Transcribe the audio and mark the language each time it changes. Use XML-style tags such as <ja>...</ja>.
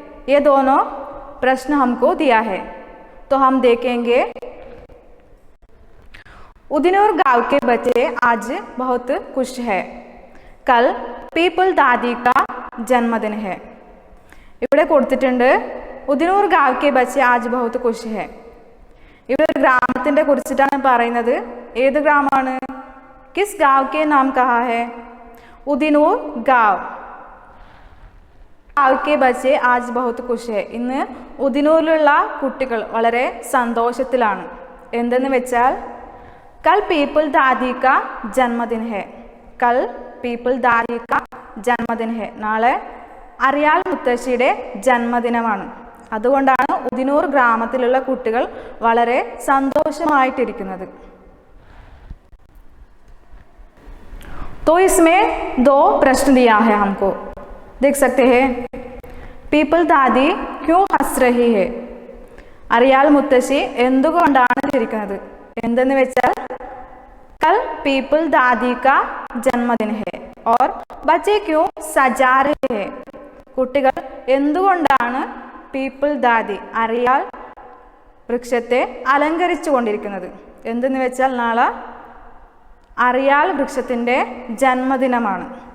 <hi>ये दोनों प्रश्न हमको दिया है, तो हम देखेंगे। उदिनूर गांव के बच्चे आज बहुत खुश है। कल पीपल दादी का जन्मदिन है।</hi> <ml>ഇവിടെ കൊടുത്തിട്ടുണ്ട്</ml> <hi>ഉദിനൂർ गांव के बच्चे आज बहुत खुश है।</hi> <ml>ഇവിടെ ഒരു ഗ്രാമത്തിൻ്റെ കുറിച്ചിട്ടാണ് പറയുന്നത്. ഏത് ഗ്രാമമാണ്?</ml> <hi>किस गांव के नाम कहा है? उदिनूर गांव के बच्चे आज बहुत खुश है.</hi> <ml>ഇന്ന് ഉദിനൂരിലുള്ള കുട്ടികൾ വളരെ സന്തോഷത്തിലാണ്. എന്തെന്ന് വെച്ചാൽ</ml> <hi>कल पीपल दादी का जन्मदिन है. कल पीपल दादी का जन्मदिन है.</hi> <ml>നാളെ അരിയാൽ മുത്തശ്ശിയുടെ ജന്മദിനമാണ്. അതുകൊണ്ടാണ് ഉദിനൂർ ഗ്രാമത്തിലുള്ള കുട്ടികൾ വളരെ സന്തോഷമായിട്ടിരിക്കുന്നത്.</ml> <hi>तो इसमें 2 प्रश्न दिया है हमको, देख सकते हैं। पीपल दादी क्यों हंस रही है?</hi> <ml>अरियाल मुत्तശ്ശി എന്തുകൊണ്ടാണ് ചിരിക്കുന്നത്? എന്തെന്ന് വെച്ചാൽ</ml> <hi>कल पीपल दादी का जन्मदिन है और बच्चे क्यों सजा रहे हैं?</hi> <ml>കുട്ടികൾ എന്തുകൊണ്ടാണ് പീപ്പിൾ ദാദി അരിയാൽ വൃക്ഷത്തെ അലങ്കരിച്ചു കൊണ്ടിരിക്കുന്നത്? എന്തെന്ന് വെച്ചാൽ നാളെ അരിയാൽ വൃക്ഷത്തിൻ്റെ ജന്മദിനമാണ്.</ml>